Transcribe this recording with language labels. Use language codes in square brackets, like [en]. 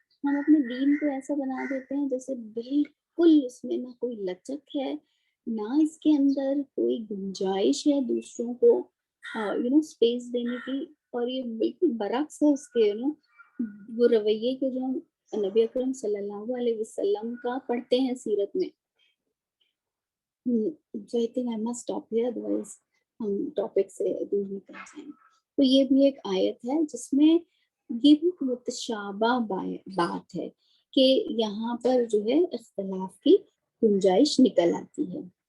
[ur] ہم اپنے دین کو ایسا بنا دیتے ہیں جیسے بالکل اس میں نہ کوئی لچک ہے، نہ اس کے اندر کوئی گنجائش ہے دوسروں کو اسپیس دینے کی، اور یہ بالکل برعکس ہے اس کے وہ رویے کے جو ہم نبی اکرم صلی اللہ علیہ وسلم کا پڑھتے ہیں سیرت میں. [en] So I think I must stop here, otherwise [ur] ہم ٹاپک سے دور نکل جائیں. تو یہ بھی ایک آیت ہے جس میں یہ بھی متشابہ بات ہے کہ یہاں پر جو ہے اختلاف کی گنجائش نکل آتی ہے.